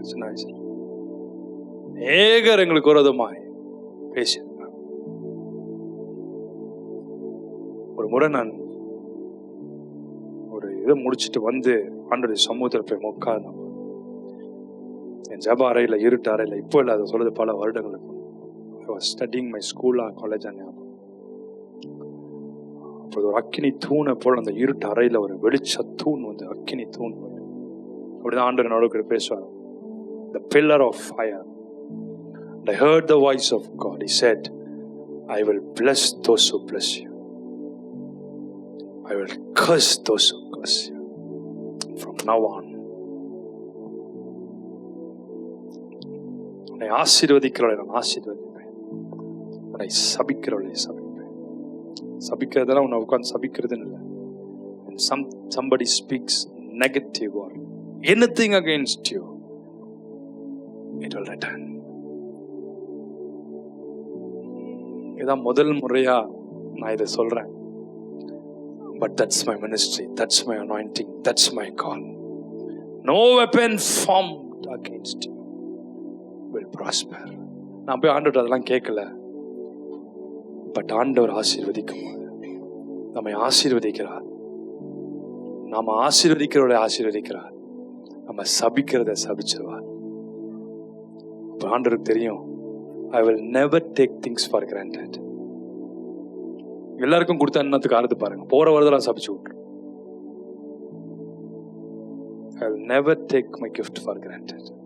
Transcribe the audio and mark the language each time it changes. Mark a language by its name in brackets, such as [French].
[Tamil] சின்ன வயசுல அநேகர் எங்களுக்கு விரோதமாய் பேசியிருக்காங்க. ஒரு முறை நான் ஒரு இதை முடிச்சுட்டு வந்து ஆண்டவருடைய சமூகத்தில் போய் உட்கார்ந்தேன். என் ஜப அறையில, இருட்டு அறையில, இப்போ இல்லை, அதை சொல்றது பல வருடங்களுக்கு. [English] I was studying my school or college. [Tamil] அப்போது ஒரு அக்கினி தூணை போல அந்த இருட்டு அறையில ஒரு வெளிச்ச தூண் வந்து அக்கினி தூண் அப்படிதான் ஆண்டவர் நடுவுக்கு பேசுவார். [English] The pillar of fire. And I heard the voice of God. He said, I will bless those who bless you. I will curse those who curse you. From now on. [Tamil] உன்னை ஆசீர்வதிக்கிறவளை நான் ஆசீர்வதிப்பேன், உன்னை சபிக்கிறவளை சபிப்பேன். சபிக்கிறதெல்லாம் உன்னை உட்கார்ந்து சபிக்கிறதுன்னு இல்லை. [English] Somebody speaks negative or anything against you, it will return. [Tamil] இதான் முதல் முறையா நான் இதை சொல்றேன். [English] But that's my ministry, that's my anointing, that's my call. No weapon formed against you will prosper. [Tamil] நான் போய் ஆண்டவர் அதெல்லாம் கேட்கல. பட் ஆண்டவர் ஆசீர்வதிக்கும் போது நம்மை ஆசீர்வதிக்கிறார். நாம ஆசீர்வதிக்கிறவரை ஆசீர்வதிக்கிறார், நம்ம சபிக்கிறத சபிச்சிருவார். ஆண்டவருக்கு தெரியும், [English] I will never take things for granted. [Tamil] எல்லாருக்கும் கொடுத்த அன்னத்துக்கு ஆறுது பாருங்க, போற வரதெல்லாம் சபிச்சு விட்டுரும். [English] I will never take my gift for granted.